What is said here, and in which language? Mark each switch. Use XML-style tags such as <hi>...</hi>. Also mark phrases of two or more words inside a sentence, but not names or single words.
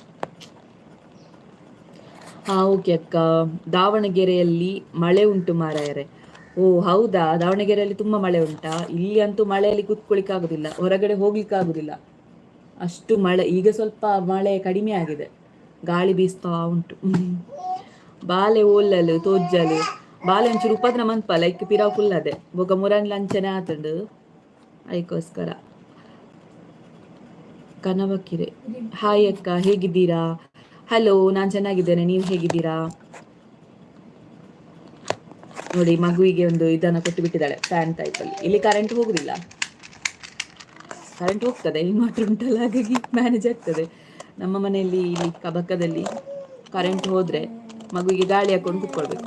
<kn>ಓಕೆ ಅಕ್ಕ, ದಾವಣಗೆರೆಯಲ್ಲಿ ಮಳೆ ಉಂಟು ಮಾರಾಯರೆ. ಓ ಹೌದಾ, ದಾವಣಗೆರೆಯಲ್ಲಿ ತುಂಬ ಮಳೆ ಉಂಟಾ? ಇಲ್ಲಿ ಅಂತೂ ಮಳೆಯಲ್ಲಿ ಕೂತ್ಕೊಳ್ಳಿಕ್ಕಾಗೋದಿಲ್ಲ, ಹೊರಗಡೆ ಹೋಗ್ಲಿಕ್ಕಾಗೋದಿಲ್ಲ, ಅಷ್ಟು ಮಳೆ. ಈಗ ಸ್ವಲ್ಪ ಮಳೆ ಕಡಿಮೆ ಆಗಿದೆ, ಗಾಳಿ ಬೀಸ್ತಾ ಉಂಟು.</kn> <tcy>ಬಾಲೆ ಓಲ್ಲಲು ತೋಜ್ಜಲು ಬಾಲೆ ಒಂಚೂರು ಉಪದ್ರ ಮಂತ್ಪ ಲೈಕ್ ಪಿರಾವ್ ಫುಲ್ ಅದೇ ಬೊಗ ಮುರನ್ ಲಂಚನೆ ಆತಂಡು ಅದಕ್ಕೋಸ್ಕರ.</tcy> <kn>ಕನವಕಿರೆ, ಹಾಯ್ ಅಕ್ಕ, ಹೇಗಿದ್ದೀರಾ? ಹಲೋ, ನಾನು ಚೆನ್ನಾಗಿದ್ದೇನೆ, ನೀವು ಹೇಗಿದ್ದೀರಾ? ನೋಡಿ ಮಗುವಿಗೆ ಒಂದು ಇದನ್ನು ಕೊಟ್ಟು ಬಿಟ್ಟಿದ್ದಾಳೆ, ಫ್ಯಾನ್ ಟೈಪಲ್ಲಿ. ಇಲ್ಲಿ ಕರೆಂಟ್ ಹೋಗುದಿಲ್ಲ, ಕರೆಂಟ್ ಹೋಗ್ತದೆ, ಇನ್ವರ್ಟರ್ ಉಂಟಲ್ಲ, ಹಾಗಾಗಿ ಮ್ಯಾನೇಜ್ ಆಗ್ತದೆ. ನಮ್ಮ ಮನೆಯಲ್ಲಿ ಇಲ್ಲಿ ಕಬಕ್ಕದಲ್ಲಿ ಕರೆಂಟ್ ಹೋದರೆ ಮಗುವಿಗೆ ಗಾಳಿ ಹಾಕೊಂಡು ಕೂತ್ಕೊಳ್ಬೇಕು.</kn>